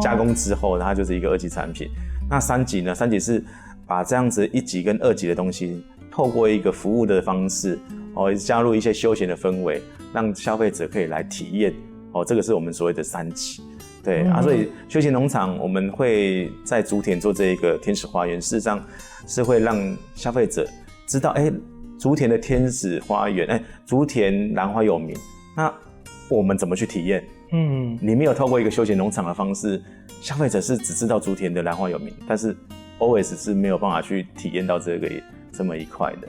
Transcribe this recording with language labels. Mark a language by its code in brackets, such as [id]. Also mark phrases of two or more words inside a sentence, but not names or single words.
[zh] 加工之後它就是一個2級產品。那3級呢？3級是把這樣子1級跟2級的東西，透過一個服務的方式，加入一些休閒的氛圍，讓消費者可以來體驗。這個是我們所謂的3級。對所以休閒農場我們會在竹田做這一個天使花園，事實上是會讓消費者知道，竹田的天使花園，竹田蘭花有名，那我們怎麼去體驗？你没有透过一个休闲农场的方式，消费者是只知道竹田的兰花有名，但是 always 是没有办法去体验到这么一块的。